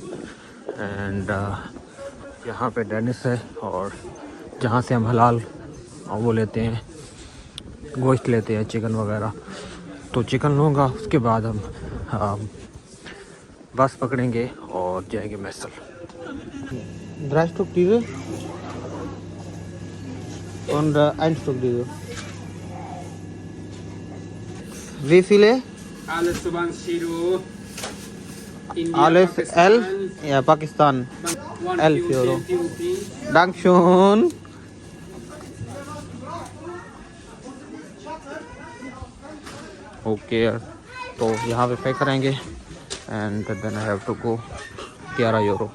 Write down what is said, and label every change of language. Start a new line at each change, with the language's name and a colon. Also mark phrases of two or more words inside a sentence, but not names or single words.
Hindi: एंड यहाँ पे डेनिस है और जहाँ से हम हलाल वो लेते हैं, गोश्त लेते हैं, चिकन वगैरह। तो चिकन लूँगा, उसके बाद हम बस पकड़ेंगे और जाएंगे मैसल।
German: Drei Stück diese und ein Stück diese. Wie viele? alles सुबह शीरो Alles 11? Ja, Pakistan. 11 Euro. Dankeschön.
Hindi: ओके तो यहाँ पे पे करेंगे
English: and then I have to go
Hindi: 11 यूरो।